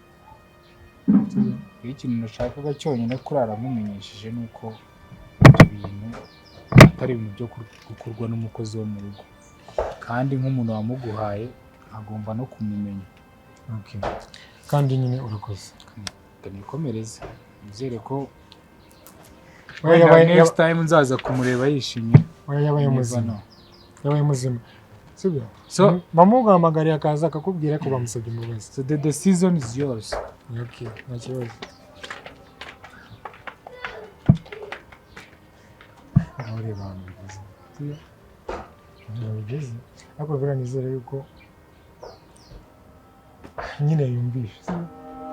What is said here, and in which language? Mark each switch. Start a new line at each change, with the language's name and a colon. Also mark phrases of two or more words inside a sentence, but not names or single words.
Kinyarwanda: Ikintu nashakaga cyonyine kurara mumenyesheje nuko ibyo bintu atari ibintu byo gukorwa n'umukozi wo mu rugo, kandi nk'umuntu wamuguhaye agomba no kumumenya. Okay. Kandi nyine urakoze. Nikomereze nizere ko Yabaye
English: next time nzaza kumureba yishimye.
Kinyarwanda: Yabaye muzima. Yabaye muzima. Sibyo? So bamuhamagariye akaza akakubwira ko bamusabye imbabazi.
English: So the decision is yours.
Kinyarwanda: Okay, nta kibazo. Ahore bantu bigize. Sibyo? Ariko bira nizere yuko nyine yumvishe.